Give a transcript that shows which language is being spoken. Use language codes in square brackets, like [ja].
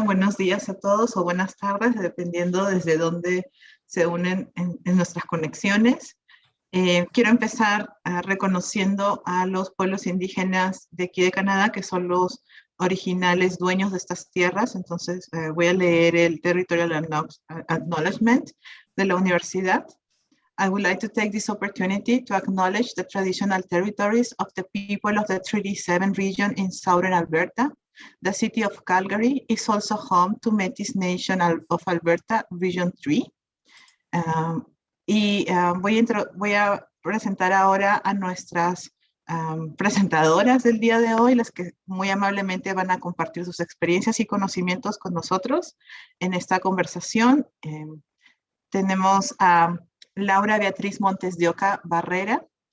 [es] Buenos días a todos o buenas tardes, dependiendo desde dónde se unen en nuestras conexiones. Quiero empezar reconociendo a los pueblos indígenas de aquí de Canadá, que son los originales dueños de estas tierras. Entonces voy a leer el Territorial Acknowledgement de la universidad. [en] I would like to take this opportunity to acknowledge the traditional territories of the people of the Treaty 7 region in southern Alberta. The city of Calgary is also home to Métis Nation of Alberta, Region 3. [es] Voy a presentar ahora a nuestras presentadoras del día de hoy, las que muy amablemente van a compartir sus experiencias y conocimientos con nosotros en esta conversación. Tenemos a Laura Beatriz Montes de Oca Barrera.